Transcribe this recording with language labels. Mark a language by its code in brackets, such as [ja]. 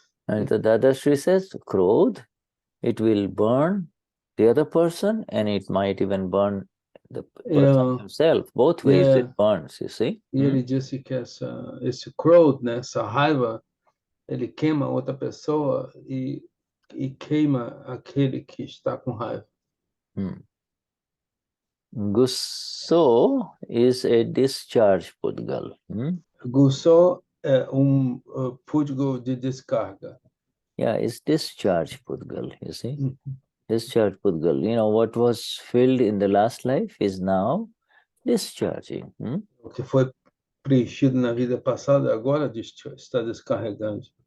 [en] And the Dadashri says, Krodha, it will burn the other person, and it might even burn the person himself. Both ways it burns, you see. [pt] E ele disse que esse Krodha, né, essa raiva, ele queima outra pessoa e queima aquele que está com raiva. [en] Gusso is a discharge pudgal. [pt] Gusso é pudgal de descarga. [en] Yeah, it's discharge pudgal, you see. Discharge pudgal. What was filled in the last life is now discharging. [pt] O que foi preenchido na vida passada agora está descarregando.